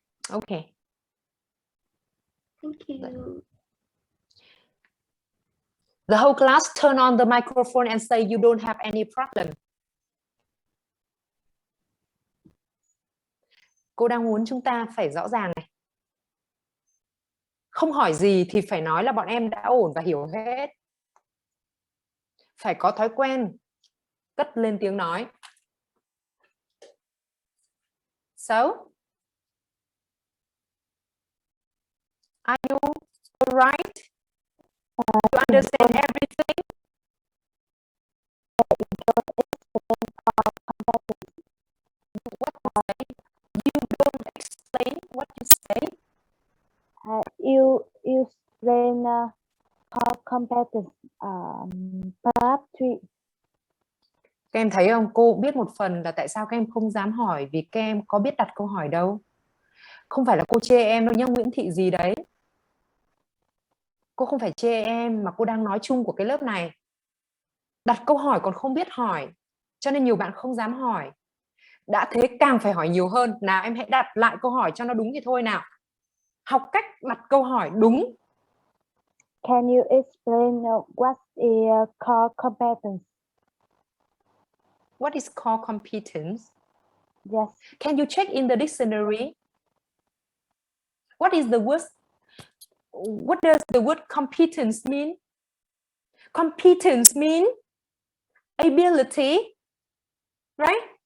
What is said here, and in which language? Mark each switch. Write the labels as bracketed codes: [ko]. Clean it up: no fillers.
[en] Okay. Thank you. The whole class turn on the microphone and say you don't have any problem. [vi] Cô đang muốn chúng ta phải rõ ràng này. Không hỏi gì thì phải nói là bọn em đã ổn và hiểu hết. Phải có thói quen cất lên tiếng nói. [en] So, are you all right? You understand everything? What you say? You don't explain what you say. You explain core competence, part 3. [vi] Các em thấy không? Cô biết một phần là tại sao các em không dám hỏi vì các em có biết đặt câu hỏi đâu. Không phải là cô chê em đâu nhá, Nguyễn Thị gì đấy. Cô không phải chê em mà cô đang nói chung của cái lớp này. Đặt câu hỏi còn không biết hỏi, cho nên nhiều bạn không dám hỏi. Đã thế càng phải hỏi nhiều hơn. Nào em hãy đặt lại câu hỏi cho nó đúng thì thôi nào. Học cách đặt câu hỏi đúng. [en] Can you explain what is core competence? What is core competence? Yes. Can you check in the dictionary? What is the word? What does the word competence mean? Competence means ability, right?